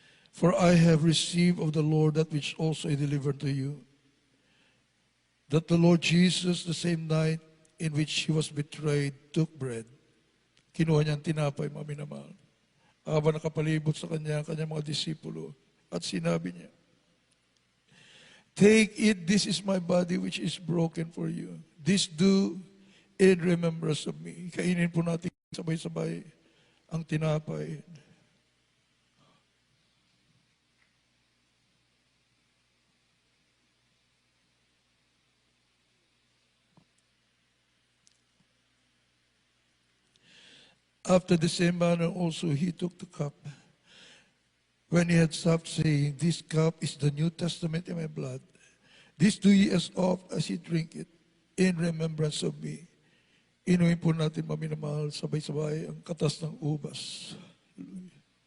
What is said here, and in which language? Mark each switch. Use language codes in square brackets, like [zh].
[en] For I have received of the Lord that which also I delivered to you, that the Lord Jesus, the same night in which he was betrayed, took bread. [tl] Kinuha niya ang tinapay, mga minamahal. Habang nakapalibot sa kanya, ang kanyang mga disipulo. At sinabi niya, [en] "Take it, this is my body which is broken for you. This do in remembrance of me." [tl] Kainin po natin sabay-sabay ang tinapay. [en] After the same manner also he took the cup. When he had stopped, saying, "This cup is the New Testament in my blood. This do ye as oft as ye drink it, in remembrance of me." [tl] Inumin po natin, maminamahal, sabay-sabay ang katas ng ubas. Hallelujah.